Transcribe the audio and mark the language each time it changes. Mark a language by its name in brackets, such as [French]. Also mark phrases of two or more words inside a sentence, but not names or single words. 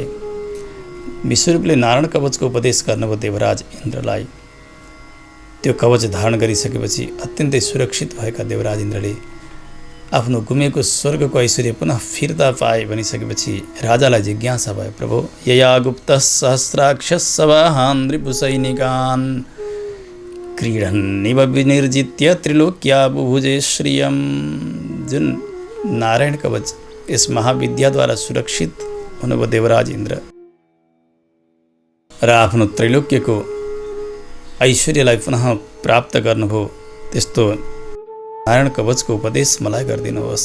[Nepali] विश्वरूपले नारायण कवचको उपदेश गर्नुभयो देवराज इन्द्रलाई। त्यो कवच धारण गरिसकेपछि अत्यन्तै सुरक्षित भएका देवराज इन्द्रले आफ्नो गुमेको स्वर्गको ऐश्वर्य पुनः फिर्ता पाए भनिसकेपछि राजालाई जिज्ञासा भयो, प्रभु [Sanskrit] यया गुप्त सहस्राक्षस सवाहान् रिपुसैनिकान् क्रीडन्निव विनिर्जित्य त्रिलोक्या बुभुजे श्रियम। [Nepali] जुन नारायण कवच यस महाविद्याद्वारा सुरक्षित हुनुभयो देवराज इन्द्र र आफ्नो त्रैलोक्यको ऐश्वर्यलाई पुनः प्राप्त गर्नुभयो, त्यस्तो नारायण कवचको उपदेश मलाई गरिदिनुहोस्।